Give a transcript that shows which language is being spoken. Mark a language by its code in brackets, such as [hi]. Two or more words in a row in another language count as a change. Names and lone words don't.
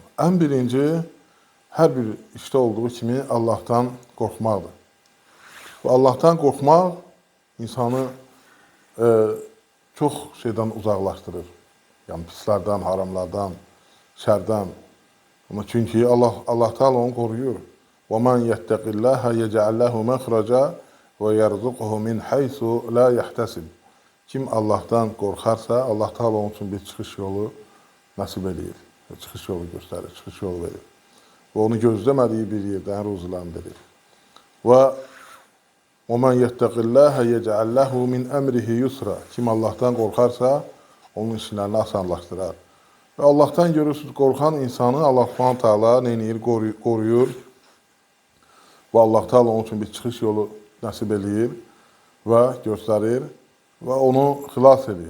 [az] Ən birinci, hər bir işdə olduğu kimi Allahdan qorxmaqdır. Və Allahdan qorxmaq insanı çox şeydən uzaqlaşdırır. Yəni, pislərdən, haramlardan, şərdən. Çünki Allah Teala onu qoruyur. [ar] وَمَنْ يَتَّقِ اللّٰهَ يَجْعَلْ لَهُ مَخْرَجًا وَيَرْزُقْهُ مِنْ حَيْثُ لَا يَحْتَسِبْ. [az] Kim Allah'tan qorxarsa, Allah Teala onun üçün bir çıxış yolu nəsib edir. Çıxış yolu göstərir, çıxış yolu verir. Və onu gözləmədiyi bir yerdən ruzulandırır. [ar] Və وَمَنْ يَتَّقِ اللّٰهَ يَجْعَلْ لَهُ مِنْ أَمْرِهِ يُسْرًا. [az] Kim Allah'tan qorxarsa, onun işlərini asanlaşdırar. Və Allah'tan görürsünüz, qorxan insanı Allah Subhanahu Teala neynir, qoruyur. Və Allah Teala onun üçün bir çıxış yolu nəsib edir və göstərir və onu xilas edir.